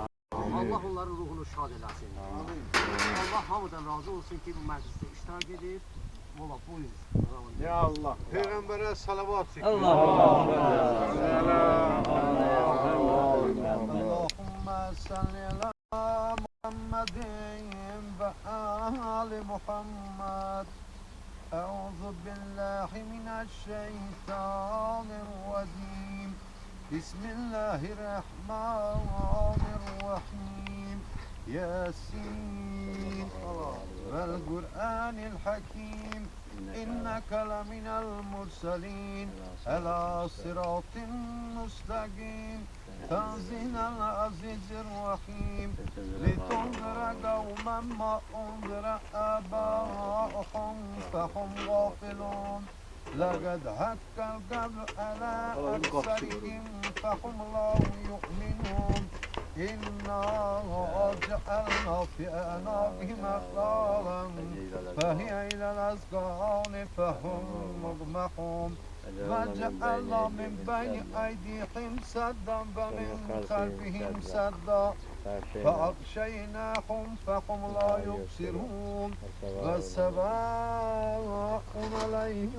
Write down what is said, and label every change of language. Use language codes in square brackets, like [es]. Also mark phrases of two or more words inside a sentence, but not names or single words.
[az] Allah onların ruhunu şad eləsin. Allah hamıdan razı olsun ki, bu məclisdə iştirak edir. Ola, buyur. [ar] يا الله. [az] Peyğəmbərə salavat çəkin. [ar] اللهم صل على محمد وآل محمد. أعوذ بالله من الشيطان الرجيم. بسم الله الرحمن الرحيم. يس والقرآن الحكيم. إنك لمن المرسلين على صراط مستقيم. تنزيل العزيز الرحيم. لتنذر قوما ما أنذر آباؤهم فهم غافلون. لقد حق القبل على أكثرهم فهم لا يؤمنون إنا جعلنا في أعناقهم أغلالا فهي إلى الأذقان فهم مغمحون وجعلنا من بين أيديهم سدا ومن خلفهم سدا فأغشيناهم فهم لا يبصرون وسواء عليهم